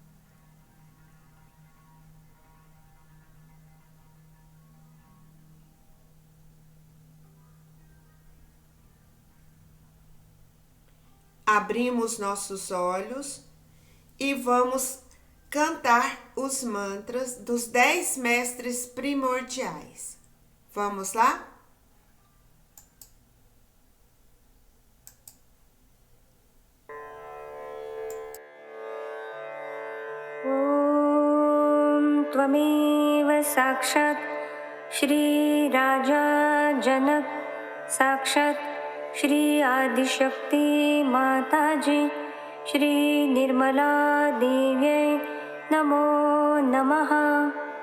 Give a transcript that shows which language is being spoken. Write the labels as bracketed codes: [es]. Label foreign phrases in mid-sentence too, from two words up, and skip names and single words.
[pt] Abrimos nossos olhos e vamos cantar os mantras dos 10 mestres primordiais. Vamos lá? [sa] ॐ त्वमेव साक्षात् श्री राज जनक साक्षात् श्री आदि शक्ति माताजी श्री निर्मला देवी नमो नमः.